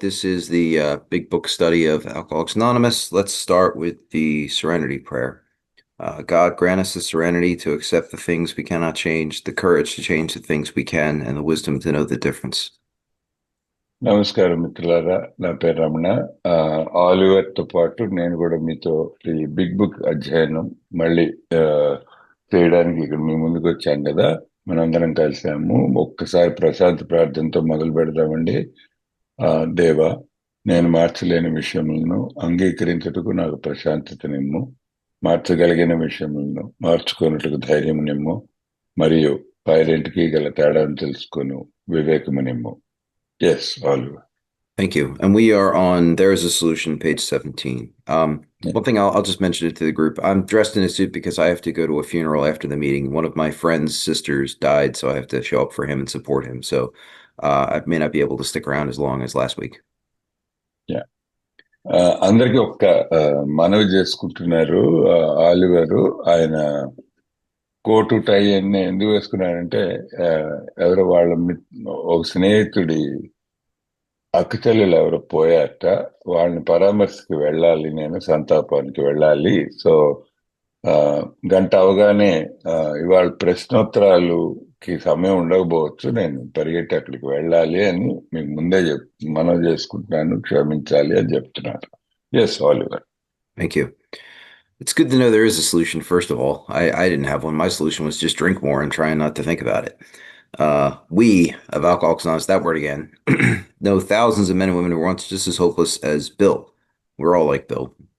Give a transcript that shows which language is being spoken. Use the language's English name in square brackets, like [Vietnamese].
[English] This is the Big Book study of Alcoholics Anonymous. Let's start with the Serenity Prayer. God, grant us the serenity to accept the things we cannot change, the courage to change the things we can, and the wisdom to know the difference. [Telugu] నమస్కారం మిత్రులారా, నా పేరు Ramana. Oliver తో పాటు నేను కూడా మీతో ఈ బిగ్ బుక్ అధ్యయనం మళ్ళీ ఆ, చేయడానికి ఇక్కడ మీ ముందుకు వచ్చాను కదా. మనందరం కలిసాము. ఒక్కసారి ప్రశాంత ప్రార్థనతో మొదలు పెడదామండి. ఆ దేవా, నేను మార్చలేని విషయములను అంగీకరించుటకు నాకు ప్రశాంతతనిమ్ము, మార్చగలిగిన విషయములను మార్చుకున్నట్టుకు ధైర్యం నిమ్ము, మరియు పైరెంటికి గల తేడాను తెలుసుకొని వివేకము నిమ్ము. [English] Yes, Oliver. Thank you. And we are on There is a Solution, page 17. One thing I'll just mention it to the group. I'm dressed in a suit because I have to go to a funeral after the meeting. One of my friend's sisters died, so I have to show up for him and support him. So I may not be able to stick around as long as last week. [Telugu] అందరికి ఒక్క మనవి చేసుకుంటున్నారు. ఆలివరు ఆయన coat టై అన్ని ఎందుకు వేసుకున్నాడంటే, ఎవరో వాళ్ళ ఒక స్నేహితుడి అక్క చెల్లెలు ఎవరో పోయాట, వాళ్ళని పరామర్శకి వెళ్ళాలి, నేను సంతాపానికి వెళ్ళాలి. సో ఆ, గంట అవగానే ఇవాళ ప్రశ్నోత్తరాలుకి సమయం ఉండకపోవచ్చు, నేను పరిగెట్టి అక్కడికి వెళ్ళాలి అని మీకు ముందే మనవి చేసుకుంటున్నాను, క్షమించాలి అని చెప్తున్నాను. [English] Yes, Oliver. Thank you. It's good to know there is a solution, first of all. I didn't have one. My solution was just drink more and try not to think about it. We of Alcoholics Anonymous, that word again, know thousands of men and women who were once just as hopeless as Bill. We're all like Bill.